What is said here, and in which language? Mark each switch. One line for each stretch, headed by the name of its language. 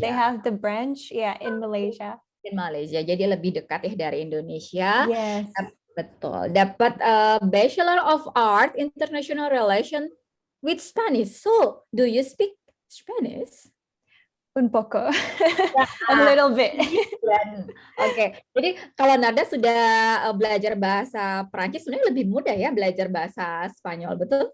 English: They have the branch in Malaysia. In Malaysia.
Indonesian: Jadi lebih dekat ya dari Indonesia.
English: Yes.
Indonesian: Betul.
English: Dapat Bachelor of Art International Relation with Spanish. So, do you speak Spanish?
Spanish: Un poco.
English: A little bit.
Indonesian: Oke. Jadi kalau Narda sudah belajar bahasa Perancis, sebenarnya lebih mudah ya belajar bahasa Spanyol, betul?